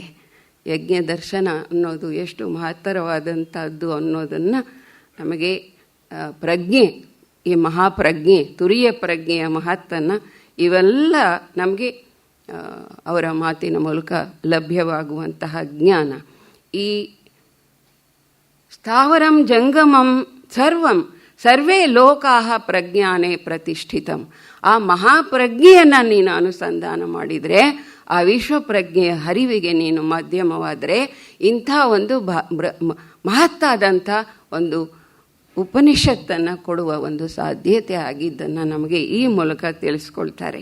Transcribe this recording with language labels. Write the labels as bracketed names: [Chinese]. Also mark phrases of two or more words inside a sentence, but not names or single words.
[Kannada] ಯಜ್ಞ ದರ್ಶನ ಅನ್ನೋದು ಎಷ್ಟು ಮಹತ್ತರವಾದಂಥದ್ದು ಅನ್ನೋದನ್ನು ನಮಗೆ ಪ್ರಜ್ಞೆ, ಈ ಮಹಾಪ್ರಜ್ಞೆ, ತುರಿಯ ಪ್ರಜ್ಞೆಯ ಮಹತ್ತನ್ನು ಇವೆಲ್ಲ ನಮಗೆ ಅವರ ಮಾತಿನ ಮೂಲಕ ಲಭ್ಯವಾಗುವಂತಹ ಜ್ಞಾನ. [Sanskrit] ಈ ಸ್ಥಾವರಂ ಜಂಗಮಂ ಸರ್ವಂ ಸರ್ವೇ ಲೋಕಾಹ ಪ್ರಜ್ಞಾನೇ ಪ್ರತಿಷ್ಠಿತಂ. [Kannada] ಆ ಮಹಾಪ್ರಜ್ಞೆಯನ್ನು ನೀನು ಅನುಸಂಧಾನ ಮಾಡಿದರೆ, ಆ ವಿಶ್ವಪ್ರಜ್ಞೆಯ ಹರಿವಿಗೆ ನೀನು ಮಾಧ್ಯಮವಾದರೆ, ಇಂಥ ಒಂದು ಮಹತ್ತಾದಂಥ ಒಂದು ಉಪನಿಷತ್ತನ್ನು ಕೊಡುವ ಒಂದು ಸಾಧ್ಯತೆ ಆಗಿದ್ದನ್ನು ನಮಗೆ ಈ ಮೂಲಕ ತಿಳಿಸ್ಕೊಳ್ತಾರೆ.